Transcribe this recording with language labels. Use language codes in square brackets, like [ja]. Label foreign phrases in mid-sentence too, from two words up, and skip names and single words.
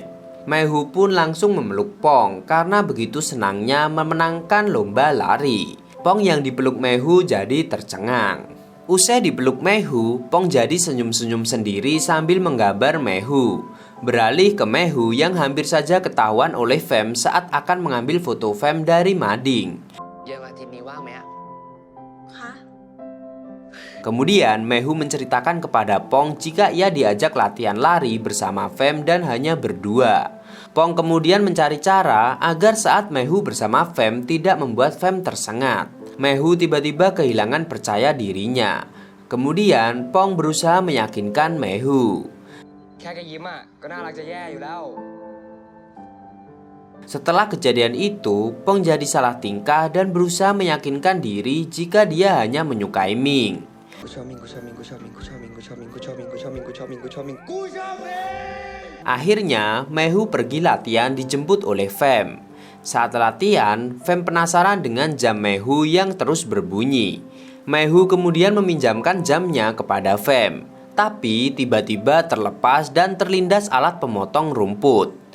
[id] Meihu pun langsung memeluk Pong karena begitu senangnya memenangkan lomba lari. Pong yang dipeluk Meihu jadi tercengang. Usai dipeluk Meihu, Pong jadi senyum-senyum sendiri sambil menggambar Meihu. Beralih ke Meihu yang hampir saja ketahuan oleh Fem saat akan mengambil foto Fem dari mading. [th] เย็นวันอาทิตย์นี้ว่างไหมอะ คะ [id] Kemudian Meihu menceritakan kepada Pong jika ia diajak latihan lari bersama Fem dan hanya berdua. Pong kemudian mencari cara agar saat Meihu bersama Fem tidak membuat Fem tersengat. Meihu tiba-tiba kehilangan percaya dirinya. Kemudian Pong berusaha meyakinkan Meihu. [th] แค่แกยิ้มอ่ะก็น่ารักจะแย่อยู่แล้ว [id] Setelah kejadian itu, Pong jadi salah tingkah dan berusaha meyakinkan diri jika dia hanya menyukai Ming. [th] กูชอบมิงกูชอบมิงกูชอบมิงกูชอบมิงกูชอบมิงกูชอบมิงกูชอบมิงกูชอบมิงกูชอบมิงกูชอบมิง [id] Akhirnya, Meihu pergi latihan dijemput oleh Fem. Saat latihan, Fem penasaran dengan jam Meihu yang terus berbunyi. Meihu kemudian meminjamkan jamnya kepada Fem. Tapi tiba-tiba terlepas dan terlindas alat pemotong rumput.